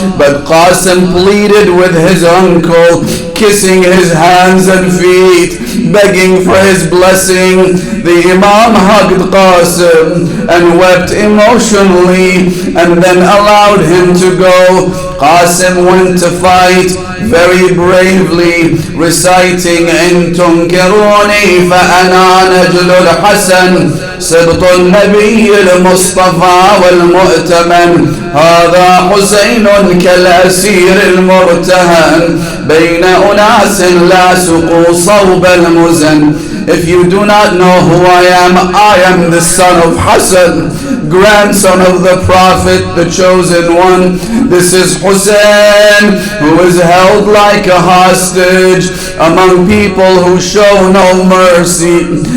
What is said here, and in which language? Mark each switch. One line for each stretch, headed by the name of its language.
English: But Qasim pleaded with his uncle, kissing his hands and feet, begging for his blessing. The Imam hugged Qasim and wept emotionally, and then allowed him to go. Qasim went to fight very bravely, reciting,
Arabic: إن تنكروني فأنا نجل الحسن سبط النبي المصطفى والمؤتمن هذا حسين كالأسير المرتهن بين أناس لاصقوا صوب المزن.
English: If you do not know who I am the son of Hassan, grandson of the Prophet, the chosen one. This is Hussein, who is held like a hostage among people who show no mercy.